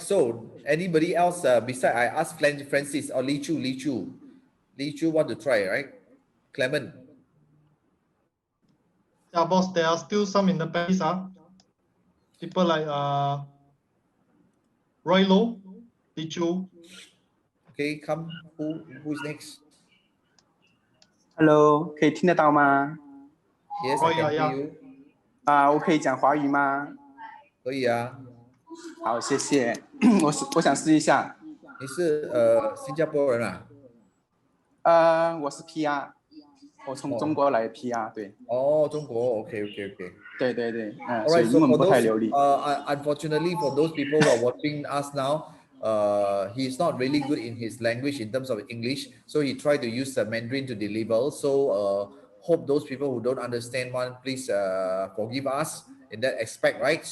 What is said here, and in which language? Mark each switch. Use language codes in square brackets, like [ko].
[en] So, anybody else beside I asked Francis or Li Chu want to try, right? Clement. Yeah, boss, there are still some in the panelists, people like Roy Low, Li Chu. Okay, come. Who's next? [zh] Hello，可以听得到吗？ [en] Yes, I can hear you. [zh] 我可以讲华语吗？可以啊。好，谢谢。我想试一下。你是新加坡人啊？我是 PR， 我从中国来 PR， 对。哦，中国 ，OK。对。所以英文不太流利。 [en] Unfortunately, for those people who are watching us now, he is not really good in his language in terms of English, so he tried to use the Mandarin to deliver. So hope those people who don't understand one, please forgive us in that aspect, right?